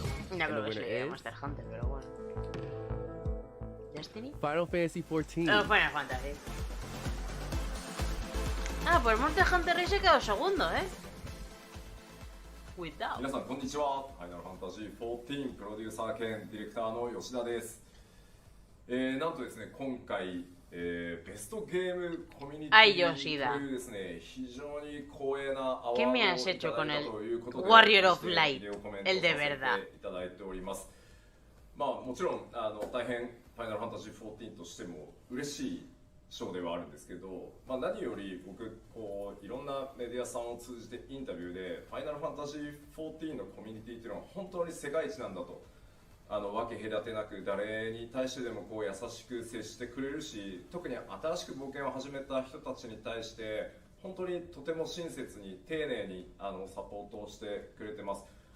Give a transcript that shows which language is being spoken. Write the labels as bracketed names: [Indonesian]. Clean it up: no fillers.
[Spanish] No creo que sea Monster Hunter, pero bueno. ¿Destiny? Final Fantasy 14. No, Final Fantasy. Ah, pues Monster Hunter Rise se quedó segundo, ¿eh? Cuidado. [Japanese] 皆さんこんにちは。ファイナルファンタジー14プロデューサー兼ディレクターの吉田です。なんとですね、今回、ベストゲームコミュニティというですね、非常に光栄なアワードをいただいたということで、 [Spanish] Warrior of Light, el de verdad. [Japanese] いただいております。まあもちろん大変ファイナルファンタジー14としても嬉しい賞ではあるんですけど、まあ、何より僕こういろんなメディアさんを通じてインタビューでファイナルファンタジー14のコミュニティっていうのは本当に世界一なんだと、分け隔てなく誰に対してでもこう優しく接してくれるし、特に新しく冒険を始めた人たちに対して本当にとても親切に丁寧にサポートをしてくれてます。